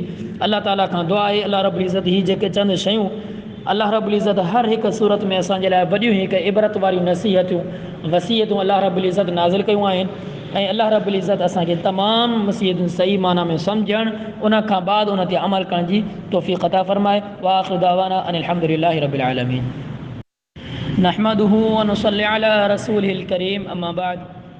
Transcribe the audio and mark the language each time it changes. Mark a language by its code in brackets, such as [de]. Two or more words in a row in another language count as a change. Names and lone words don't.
[sd] अल्लाह ताला खां दुआ आहे [ar] الله رب العزة [sd] हीअ जेके चंद शयूं [ar] الله رب العزة [sd] हर हिकु सूरत में असांजे लाइ वॾियूं हिकु इबरत वारियूं नसीहतूं वसीयतूं [ar] الله رب العزة [sd] नाज़िल कयूं आहिनि। ऐं [ar] الله رب العزة [sd] असांखे तमामु मसीहतूं सही माना में सम्झण उन खां बाद उन ते अमल करण जी तौफ़ीक़ अता फ़रमाए। [ar] وآخر دعوانا أن الحمد لله رب العالمين نحمده ونصلي على رسوله الكريم أما بعد.